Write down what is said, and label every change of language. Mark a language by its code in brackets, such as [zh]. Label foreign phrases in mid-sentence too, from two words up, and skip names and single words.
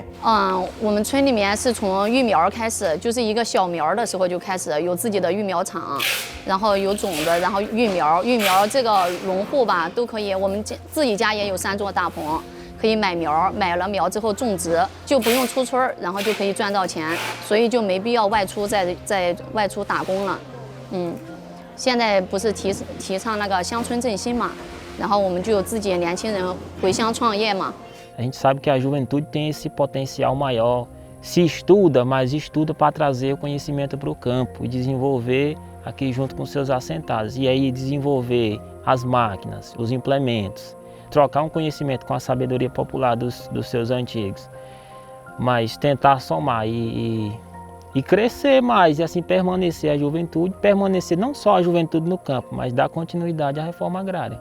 [zh] 我们村里面是从育苗开始，就是一个小苗的时候就开始有自己的育苗场，然后有种子，然后育苗这个农户吧都可以，我们自己家也有3座大棚，可以买苗，买了苗之后种植，就不用出村，然后就可以赚到钱，所以就没必要外出再外出打工了。现在不是提倡那个乡村振兴嘛，然后我们就有自己的年轻人回乡创业嘛。 [pt] A gente sabe que a juventude tem esse potencial maior, se estuda, mas estuda para trazer o conhecimento para o campo e desenvolver aqui junto com seus assentados. E aí desenvolver as máquinas, os implementos, trocar um conhecimento com a sabedoria popular dos seus antigos, mas tentar somar e crescer mais e assim permanecer a juventude, permanecer não só a juventude no campo, mas dar continuidade à reforma agrária.